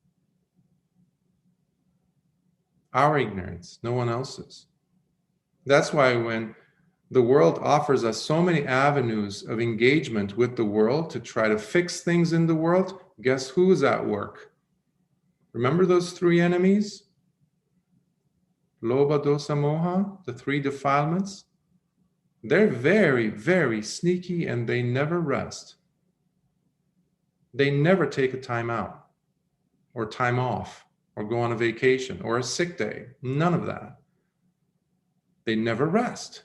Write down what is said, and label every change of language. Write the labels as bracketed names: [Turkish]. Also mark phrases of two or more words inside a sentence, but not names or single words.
[English] Our ignorance, no one else's. That's why when the world offers us so many avenues of engagement with the world to try to fix things in the world, guess who's at work? Remember those three enemies? [Pali] Lobha, dosa, moha, [English] the three defilements? They're very, very sneaky and they never rest. They never take a time out or time off or go on a vacation or a sick day. None of that. They never rest.